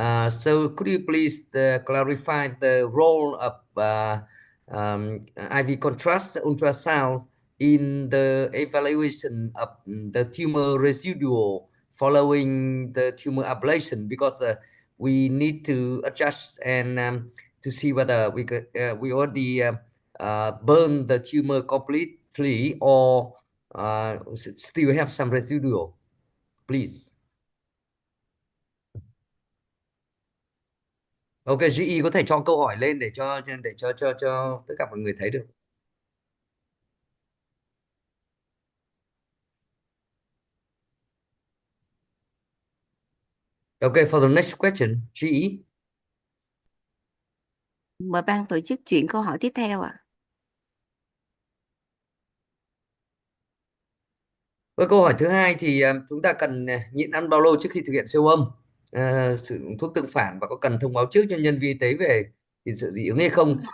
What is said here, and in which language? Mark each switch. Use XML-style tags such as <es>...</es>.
<en>So could you please clarify the role of IV contrast ultrasound in the evaluation of the tumor residual following the tumor ablation, because we need to adjust and to see whether we already burn the tumor completely or still have some residual, please.</en> <vi>Ok, GE có thể cho câu hỏi lên để cho tất cả mọi người thấy được.</vi> <en>Okay, for the next question, GE.</en> <vi>Mời ban tổ chức chuyển câu hỏi tiếp theo ạ. Với câu hỏi thứ hai thì chúng ta cần nhịn ăn bao lâu trước khi thực hiện siêu âm, sử dụng thuốc tương phản, và có cần thông báo trước cho nhân viên y tế về tiền sử dị ứng hay không?</vi>